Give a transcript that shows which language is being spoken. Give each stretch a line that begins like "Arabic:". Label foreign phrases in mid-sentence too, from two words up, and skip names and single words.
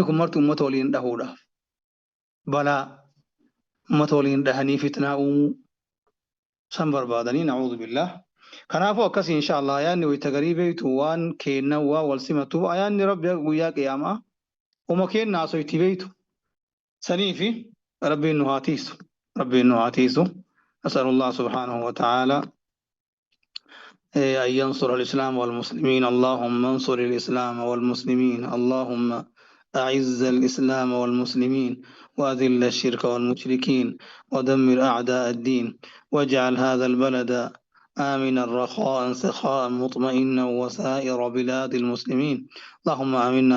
Oromo: kun marti uummata waliin dhahuudhaaf balaa uummata waliin dhahanii fitnaa uumuu san barbaadanii
Arabic: نعوذ بالله
Oromo: kanaafuu akkasii inshallah ayaanni wayita garii beektu waan kenna waa wal simatuuf ayaanni rabbi guyyaa qiyaamaa uma kenna asoo itti beektu saniifi rabbiin nu haa tiisu
Arabic: أسأل الله سبحانه وتعالى أن ينصر الإسلام والمسلمين اللهم انصر الإسلام والمسلمين اللهم أعز الإسلام والمسلمين وأذل الشرك والمشركين ودمر أعداء الدين واجعل هذا البلد آمنا رخاء سخاء مطمئنا وسائر بلاد المسلمين اللهم آمنا